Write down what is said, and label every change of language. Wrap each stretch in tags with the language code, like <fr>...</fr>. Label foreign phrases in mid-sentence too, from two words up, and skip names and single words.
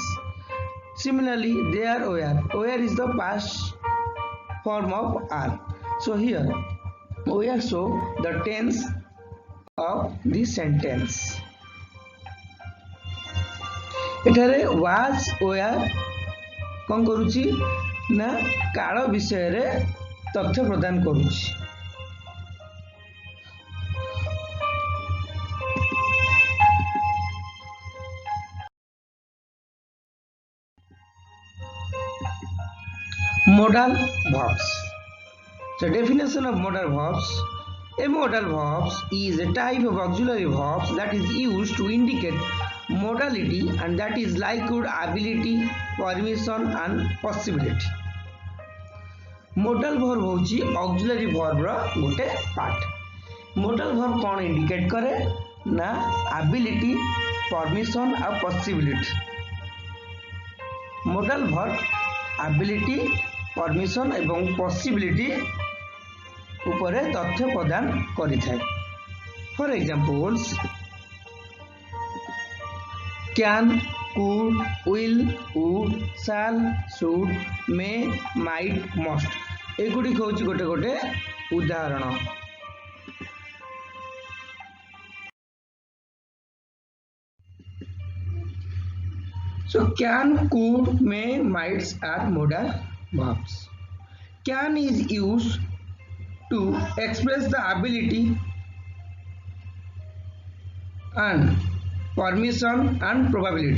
<en>Similarly, they are were. Were is the past form of are. So here were show the tense of the sentence.</en> <or>एठारे</or> <en>was were</en> <or>କଣ କରୁଛି ନା କାଳ ବିଷୟ ରେ ତଥ୍ୟ ପ୍ରଦାନ କରୁଛି।</or> <en>Modal verbs. The definition of modal verbs. A modal verb is a type of auxiliary verb that is used to indicate modality, and that is likelihood, ability, permission and possibility. Modal verb होची auxiliary verb</en> <or>ରା ଗୋଟେ</or> <en>पार्ट. Modal verb कौन indicate</en> <or>କରେ ନା</or> <en>ability, permission और possibility. Modal verb ability,</en> <or>ପରମିଶନ ଏବଂ ପସିବିଲିଟି ଉପରେ ତଥ୍ୟ ପ୍ରଦାନ କରିଥାଏ।</or> <en>for examples can, could, will, would, shall, should, may, might, must</en> <or>ଏଗୁଡ଼ି ହେଉଛି ଗୋଟେ ଗୋଟେ ଉଦାହରଣ।</or> <en>So can, could, may, might are modal verbs. Can is used to express the ability and permission and probability.</en>